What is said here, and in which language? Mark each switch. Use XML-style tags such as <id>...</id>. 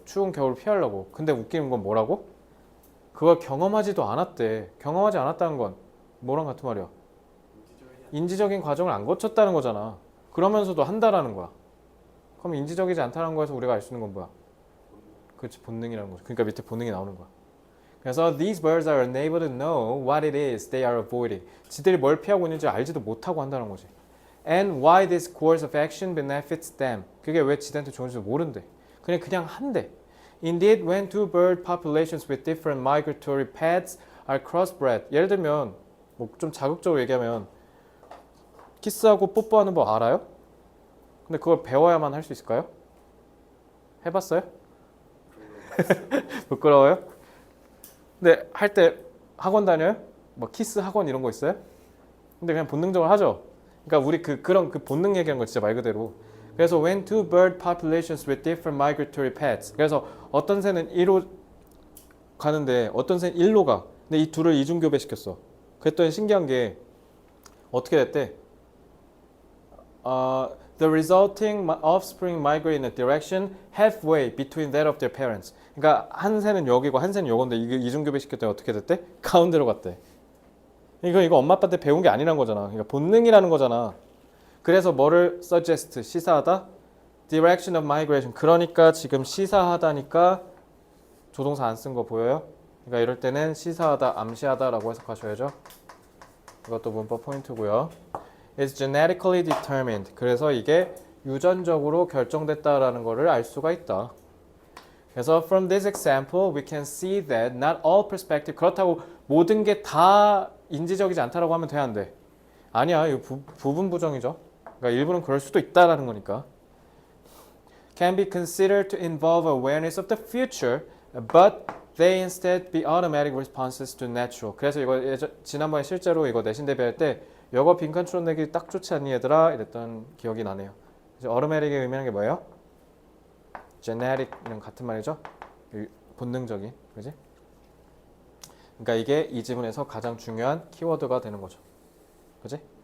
<ko>추운 겨울 피하려고. 근데 웃기는 건 뭐라고? 그걸 경험하지도 않았대. 경험하지 않았다는 건 뭐랑 같은 말이야? 인지적인 과정을 안 거쳤다는 거잖아. 그러면서도 한다라는 거야. 그럼 인지적이지 않다는 거에서 우리가 알 수 있는 건 뭐야? 그렇지, 본능이라는 거죠. 그러니까 밑에 본능이 나오는 거야. 그래서</ko> <en>these birds are unable to know what it is they are avoiding.</en> <ko>지들이 뭘 피하고 있는지 알지도 못하고 한다는 거지.</ko> <en>And why this course of action benefits them.</en> <ko>그게 왜 지들한테 좋은지도 모른대. 그냥 한대.</ko> <en>Indeed, when two bird populations with different migratory paths are crossbred.</en> <ko>예를 들면 뭐 좀 자극적으로 얘기하면 키스하고 뽀뽀하는 법 알아요? 근데 그걸 배워야만 할 수 있을까요? 해봤어요? 부끄러워요? 근데 할 때 학원 다녀요? 뭐 키스 학원 이런 거 있어요? 근데 그냥 본능적으로 하죠. 그러니까 우리 그런 본능 얘기하는 거 진짜 말 그대로 그래서</ko> <en>when two bird populations with different migratory paths.</en> <ko>그래서 어떤 새는 1로 가는데 어떤 새는 1로 가. 근데 이 둘을 이중교배 시켰어. 그랬더니 신기한 게 어떻게 됐대?</ko> <en>The resulting offspring migrate in a direction halfway between that of their parents.</en> <ko>그러니까 한 새는 여기고 한 새는 요건데 이게 이중교배 시켰더니 어떻게 됐대? 가운데로 갔대. 이거 엄마 아빠한테 배운 게 아니란 거잖아. 그러니까 본능이라는 거잖아. 그래서 뭐를 suggest 시사하다?</ko> <en>Direction of migration.</en> <ko>그러니까 지금 시사하다니까 조동사 안 쓴 거 보여요? 그러니까 이럴 때는 시사하다, 암시하다라고 해석하셔야죠. 이것도 문법 포인트고요.</ko> <en>It's genetically determined.</en> <ko>그래서 이게 유전적으로 결정됐다라는 것을 알 수가 있다. 그래서</ko> <en>from this example, we can see that not all perspective.</en> <ko>그렇다고 모든 게 다 인지적이지 않다라고 하면 돼, 안 돼? 아니야, 이거 부분 부정이죠. 그러니까 일부는 그럴 수도 있다라는 거니까.</ko> <en>Can be considered to involve awareness of the future, but they instead be automatic responses to natural.</en> <ko>그래서 이거 지난번에 실제로 이거 내신 대비할 때 여거 빈칸 추론 내기 딱 좋지 않니 얘들아? 이랬던 기억이 나네요. 그래서 automatic의 의미하는 게 뭐예요? genetic이랑 같은 말이죠. 본능적인, 그지? 그러니까 이게 이 지문에서 가장 중요한 키워드가 되는 거죠. 그지?</ko>